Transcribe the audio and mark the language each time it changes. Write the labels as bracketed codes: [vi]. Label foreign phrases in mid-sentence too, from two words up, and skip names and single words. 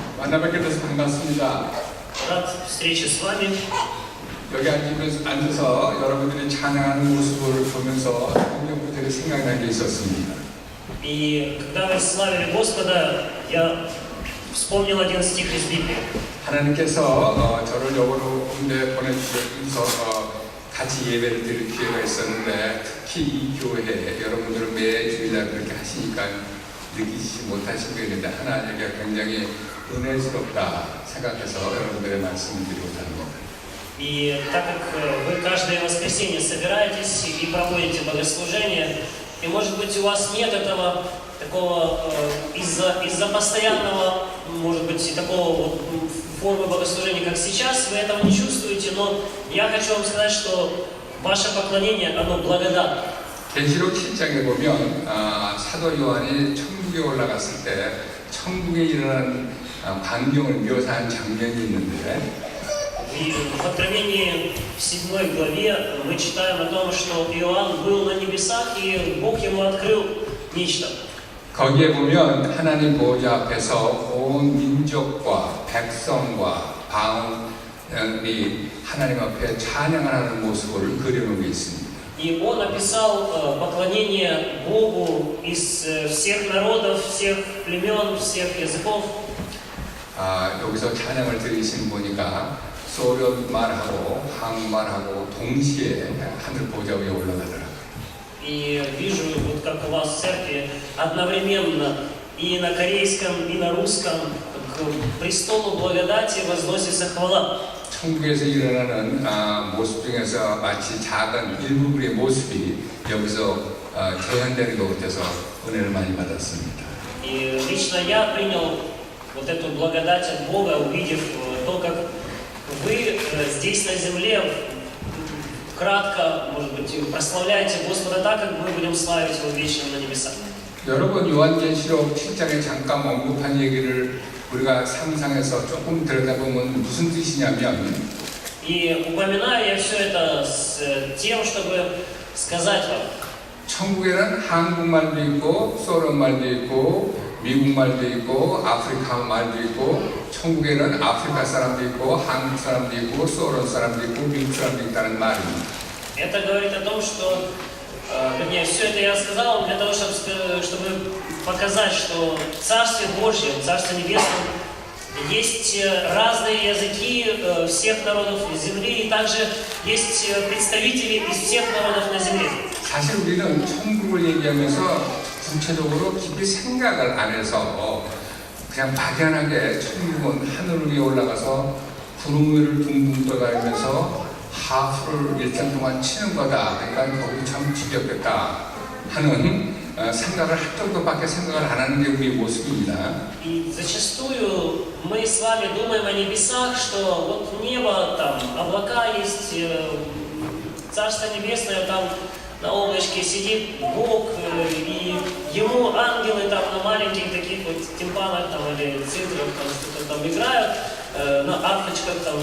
[ko] 만나뵙게 돼서 반갑습니다. [ru] Рад встрече с вами. [ko] 여기 앉아서 여러분들이 찬양하는 모습을 보면서 성경 구절이 생각나는 게 있었습니다. [ru] И когда вы славили Господа, я вспомнил один стих из Библии. [ko] 하나님께서 저를 여기로 군대 보내주셔서 같이 예배를 드릴 기회가 있었는데 특히 이 교회 여러분들은 매 주일날 그렇게 하시니까 느끼지 못하신 게 있는데 하나님께 굉장히 은혜스럽다 생각해서 여러분들의 말씀을 드리고자 하는 겁니다. [ru] И так как вы каждое воскресенье собираетесь и проводите богослужение, и может быть у вас нет этого такого из-за постоянного, может быть, такого вот формы богослужения, как сейчас, вы этого не чувствуете, но я хочу вам сказать, что ваше поклонение, оно благодатно. [ko] 계시록 7장에 보면 사도 요한이 천국에 올라갔을 때 천국에 일어난 광경을 묘사한 장면이 있는데 [ru] И в Откровении в 7 главе мы читаем о том, что Иоанн был на небесах, и Бог ему открыл нечто. [ko] 거기에 보면 하나님 보호자 앞에서 온 민족과 백성과 방언이 하나님 앞에 찬양을 하는 모습을 그려놓은 게 있습니다. [ru] И он описал поклонение Богу из всех народов, всех племен, всех языков. [ko] 여기서 찬양을 드리신 보니까 소련 말하고 한국말하고 동시에 하늘 보좌 위에 올라가더라고요. [ru] И вижу, вот как у вас в церкви, одновременно и на корейском, и на русском к престолу благодати возносится хвала. [ko] 천국에서 일어나는 모습 중에서 마치 작은 일부분의 모습이 여기서 재현되는 것 같아서 은혜를 많이 받았습니다. [ru] И лично я принял вот эту благодать от Бога, увидев то, как вы здесь на земле кратко, может быть, прославляете Господа так, как мы будем славить Его вечно на небесах. [ko] 여러분 요한계시록 7장에 잠깐 언급한 얘기를 우리가 상상해서 조금 들여다보면 무슨 뜻이냐면 [ru] И упоминаю я все это с тем, чтобы сказать вам. [ko] 천국에는 한국말도 있고 소련말도 있고 미국말도 있고 아프리카 말도 있고 천국에는 아프리카 사람도 있고 한국 사람도 있고 소련 사람도 있고 미국 사람도 있다는 말입니다. [ru] Это говорит о том, что, вернее, все это я сказал для того, чтобы показать, что в Царстве Божьем, в Царстве Небесном есть разные языки всех народов земли, и также есть представители из всех народов на земле. [ko] 사실 우리는 천국을 얘기하면서 구체적으로 깊이 생각을 안 해서 그냥 막연하게 천국은 하늘 위에 올라가서 구름 위를 둥둥 떠다니면서 하프를 일정 동안 치는 거다. 그러니까 거기 참 지겹겠다 하는 생각을 할 정도밖에 생각을 안 하는 게 우리의 모습입니다. [ru] И зачастую мы с вами думаем о небесах, что вот небо, там облака есть, Царство Небесное, там на облачке сидит Бог, и Ему ангелы там на маленьких таких вот тимпанах там, или цифрах там что-то там играют, на арфочках там.